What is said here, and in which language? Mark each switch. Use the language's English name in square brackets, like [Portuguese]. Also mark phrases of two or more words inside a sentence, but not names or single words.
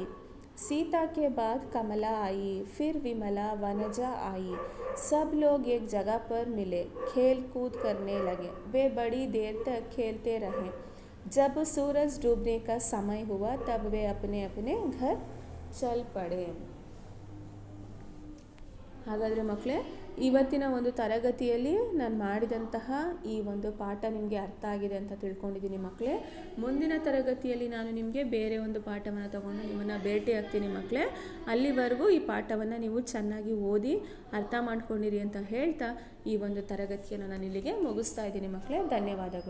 [Hindi] सीता के बाद कमला आई, फिर विमला, वनजा आई। सब लोग एक जगह पर मिले, खेल कूद करने लगे। वे बड़ी देर तक खेलते रहे। जब सूरज डूबने का समय हुआ तब वे अपने अपने घर चल पड़े। [Kannada] ಹಾಗಾದರೆ ಮಕ್ಕಳೇ, ಇವತ್ತಿನ ಒಂದು ತರಗತಿಯಲ್ಲಿ ನಾನು ಮಾಡಿದಂತಹ ಈ ಒಂದು ಪಾಠ ನಿಮಗೆ ಅರ್ಥ ಆಗಿದೆ ಅಂತ ತಿಳ್ಕೊಂಡಿದ್ದೀನಿ ಮಕ್ಕಳೇ. ಮುಂದಿನ ತರಗತಿಯಲ್ಲಿ ನಾನು ನಿಮಗೆ ಬೇರೆ ಒಂದು ಪಾಠವನ್ನು ತಗೊಂಡು ನಿಮ್ಮನ್ನು ಭೇಟಿ ಆಗ್ತೀನಿ ಮಕ್ಕಳೇ. ಅಲ್ಲಿವರೆಗೂ ಈ ಪಾಠವನ್ನು ನೀವು ಚೆನ್ನಾಗಿ ಓದಿ ಅರ್ಥ ಮಾಡ್ಕೊಂಡಿರಿ ಅಂತ ಹೇಳ್ತಾ ಈ ಒಂದು ತರಗತಿಯನ್ನು ನಾನು ಇಲ್ಲಿಗೆ ಮುಗಿಸ್ತಾ ಇದ್ದೀನಿ ಮಕ್ಕಳೇ.